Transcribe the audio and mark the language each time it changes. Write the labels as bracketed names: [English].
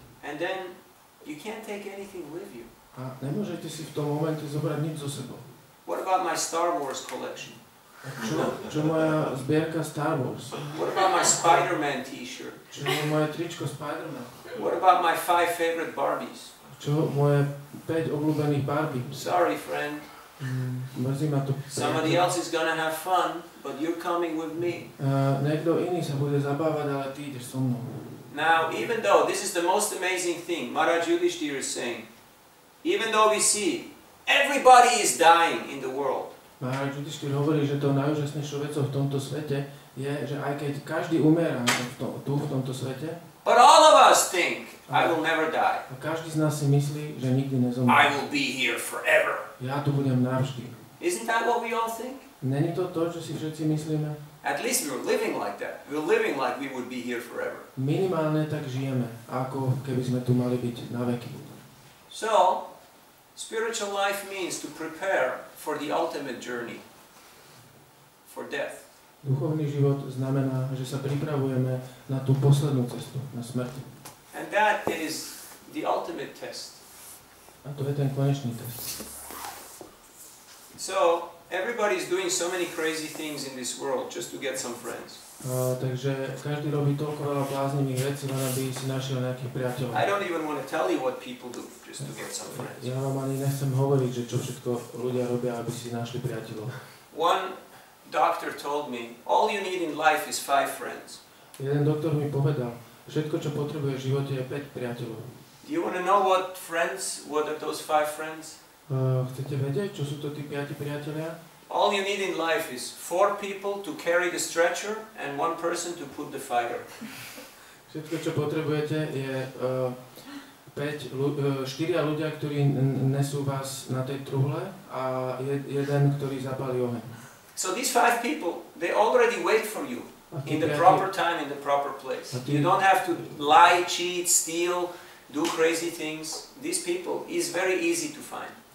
[English] And then you can't take anything with you. [Slovak] A nemôžete si v tom momente zobrať nič so sebou. [English] What about my Star Wars collection? [Slovak] Čo moja zbierka Star Wars? [English] What about my Spider-Man t-shirt? [Slovak] Čo moje tričko Spider-Man? [English] What about my 5 favorite Barbies? [Slovak] Čo moje 5 obľúbených Barbie? [English] Sorry, friend. [Slovak] Mrzí ma to. [English] Somebody else is gonna have fun, but you're coming with me. [Slovak] Niekto iný sa bude zabávať, ale ty ideš so mnou. [English] Now, even though this is the most amazing thing, Maharaj Yudhishthira is saying, even though we see everybody is dying in the world, [Slovak] Maharaj Yudhishthira hovorí, že to najúžasnejšou vecou v tomto svete je, že aj keď každý umiera tu v tomto svete, [English] but all of us think, I will never die. [Slovak] a každý z nás si myslí, že nikdy nezomrie. [English] I will be here forever. [Slovak] Ja tu budem navždy. [English] Isn't that what we all think? [Slovak] Není to to, čo si všetci myslíme? [English] At least we're living like that. We're living like we would be here forever. [Slovak] Minimálne tak žijeme, ako keby sme tu mali byť na veky. [English] So, spiritual life means to prepare for the ultimate journey, for death. [Slovak] Duchovný život znamená, že sa pripravujeme na tú poslednú cestu, na smrť. [English] And that is the ultimate test. [Slovak] A to je ten konečný test. [English] So, everybody's doing so many crazy things in this world just to get some friends. [Slovak] Takže každý robí toľko veľa bláznivých vecí, len aby si našiel nejakých priateľov. [English] I don't even want to tell you what people do just to get some friends. [Slovak] Ja vám ani nechcem hovoriť, že čo všetko ľudia robia, aby si našli priateľov. [English] One doctor told me, all you need in life is 5 friends. [Slovak] Jeden doktor mi povedal, všetko, čo potrebuje v živote, je 5 priateľov. [English] Do you want to know what are those 5 friends? [Slovak] Chcete vedieť, čo sú to tí 5 priatelia? [English] All you need in life is 4 people to carry the stretcher and 1 person to put the fire. [Slovak] Všetko, čo potrebujete, je 4 ľudia, ktorí nesú vás na tej truhle a jeden, ktorý zapálí oheň. [English] So these 5 people, they already wait for you in the proper time, in the proper place. You don't have to lie, cheat, steal, do crazy things. These people is very easy to find.